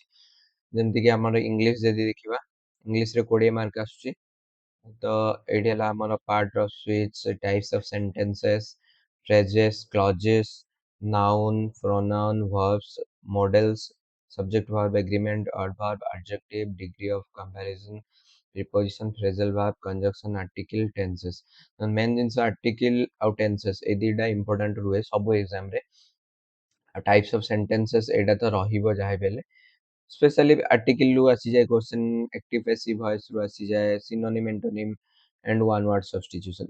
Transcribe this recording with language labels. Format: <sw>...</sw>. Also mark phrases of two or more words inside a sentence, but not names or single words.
<or>ଯେମିତିକି ଆମର ଇଂଲିଶ ଯଦି ଦେଖିବା, ଇଂଲିଶରେ 20 ମାର୍କ ଆସୁଛି। ତ ଏଇଠି ହେଲା ଆମର</or> <en>part of speech, types of sentences, phrases, clauses, noun, pronoun, verbs, models, subject verb, agreement, adverb, adjective, degree of comparison, preposition, phrasal verb, conjunction, article, tenses।</en> <or>ମେନ୍ ଜିନିଷ ଆର୍ଟିକଲ ଆଉ ଟେନ୍ସେସ୍, ଏଇ ଦୁଇଟା ଇମ୍ପୋର୍ଟାଣ୍ଟ ରୁହେ ସବୁ ଏକ୍ଜାମରେ।</or> <en>types of sentences</en> <or>ଏଇଟା ତ ରହିବ ଯାହା ବି ହେଲେ।</or> <en>specially article-ରୁ ଆସିଯାଏ question, active passive voice-ରୁ ଆସିଯାଏ, synonym antonym and one word substitution।</en>